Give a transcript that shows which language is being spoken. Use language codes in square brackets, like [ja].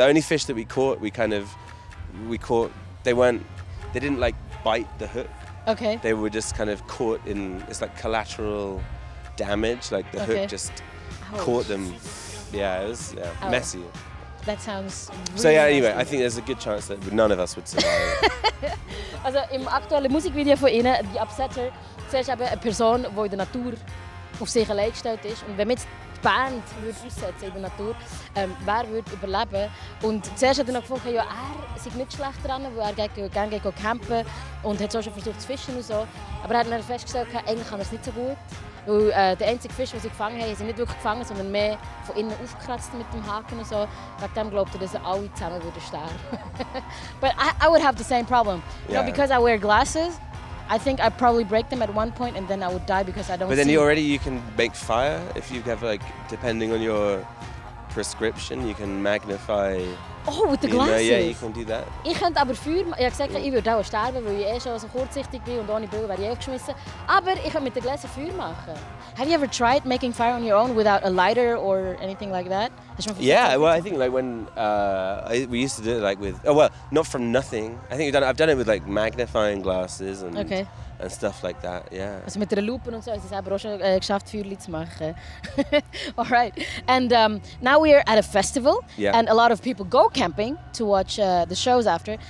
[en] The only fish that we caught, we caught. They didn't like bite the hook. Okay. They were just kind of caught in, it's like collateral damage, like the hook just caught them. Yeah, it was messy. That sounds really So yeah, anyway, nasty. I think there's a good chance that none of us would survive. [de] Also im aktuellen Musikvideo von ihnen, die Absahnen, siehst du eben eine Person, die in der Natur auf sich allein gestellt ist. Und wenn wir jetzt die Band würde aussetzen in der Natur, wer würde überleben? Und zuerst hat er noch gefunden, ja, er sei nicht schlecht dran, weil er gerne campen und hat so schon versucht zu fischen und so. Aber er hat dann festgestellt, eigentlich kann er es nicht so gut. Weil der einzige Fisch, den sie gefangen haben, sie nicht wirklich gefangen, sondern mehr von innen aufgekratzt mit dem Haken und so. Wegen dem glaubt er, dass sie alle zusammen würden sterben. [en] But I would have the same problem. You know, because I wear glasses, I think I'd probably break them at one point and then I would die because I don't see. But then you can make fire if you have like, depending on your prescription, you can magnify. Oh, with the glasses? Yeah, you can do that. [de] Ich könnte aber Feuer machen. Ich habe gesagt, ich würde auch sterben, weil ich schon so kurzsichtig bin und ohne Brille wäre ich aufgeschmissen. Aber ich könnte mit den Gläsern Feuer machen. [en] Have you ever tried making fire on your own without a lighter or anything like that? Yeah, well, I think like when we used to do it like with, not from nothing. I think I've done it with like magnifying glasses and stuff like that. Yeah. [de] Also mit der Lupe und so, haben sie selber auch schon geschafft, Feuerchen zu machen. [en] Alright. And now we're at a festival, and a lot of people go camping to watch the shows after.